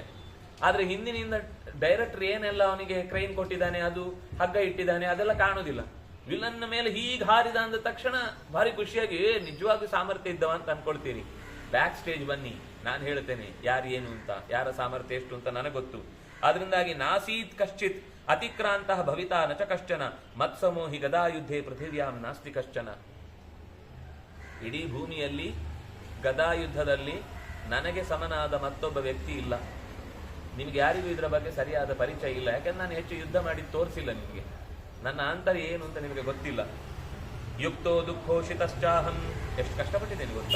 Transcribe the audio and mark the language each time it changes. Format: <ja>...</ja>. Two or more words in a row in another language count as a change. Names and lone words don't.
<kn>ಆದ್ರೆ ಹಿಂದಿನಿಂದ ಡೈರೆಕ್ಟರ್ ಏನೆಲ್ಲ ಅವನಿಗೆ ಕ್ರೈನ್ ಕೊಟ್ಟಿದ್ದಾನೆ, ಅದು ಹಗ್ಗ ಇಟ್ಟಿದ್ದಾನೆ, ಅದೆಲ್ಲ ಕಾಣುದಿಲ್ಲ. ವಿಲನ್ನ ಮೇಲೆ ಹೀಗೆ ಹಾರಿದ ಅಂದ ತಕ್ಷಣ ಭಾರಿ ಖುಷಿಯಾಗಿ ನಿಜವಾಗಿ ಸಾಮರ್ಥ್ಯ ಇದ್ದವ ಅಂತ ಅನ್ಕೊಳ್ತೀರಿ.</kn> <en>back stage</en> <kn>ಬನ್ನಿ, ನಾನು ಹೇಳ್ತೇನೆ ಯಾರು ಏನು ಅಂತ, ಯಾರ ಸಾಮರ್ಥ್ಯ ಎಷ್ಟು ಅಂತ ನನಗೆ ಗೊತ್ತು.</kn> <sa>ಆದ್ರಿಂದಾಗಿ ನಾಸೀತ್ ಕಶ್ಚಿತ್ ಅತಿಕ್ರಾಂತ ಭವಿತಾ ನಚ ಕಶ್ಚನ ಮತ್ಸಮೋಹಿ ಗದಾಯುದ್ಧೇ ಪೃಥಿವ್ಯಾಂ ನಾಸ್ತಿ ಕಶ್ಚನ.</sa> <kn>ಇಡೀ ಭೂಮಿಯಲ್ಲಿ ಗದಾಯುದ್ಧದಲ್ಲಿ ನನಗೆ ಸಮನಾದ ಮತ್ತೊಬ್ಬ ವ್ಯಕ್ತಿ ಇಲ್ಲ. ನಿಮ್ಗೆ ಯಾರಿಗೂ ಇದರ ಬಗ್ಗೆ ಸರಿಯಾದ ಪರಿಚಯ ಇಲ್ಲ, ಯಾಕಂದ್ರೆ ನಾನು ಹೆಚ್ಚು ಯುದ್ಧ ಮಾಡಿ ತೋರಿಸಿಲ್ಲ ನಿಮಗೆ. ನನ್ನ ಆಂತರ್ಯ ಏನು ಅಂತ ನಿಮಗೆ ಗೊತ್ತಿಲ್ಲ.</kn> <sa>ಯುಕ್ತೋ ದುಃಖೋಷಿತಶ್ಚಾಹಂ,</sa> <kn>ಎಷ್ಟು ಕಷ್ಟಪಟ್ಟಿದ್ದೇನೆ ಗೊತ್ತಾ?</kn>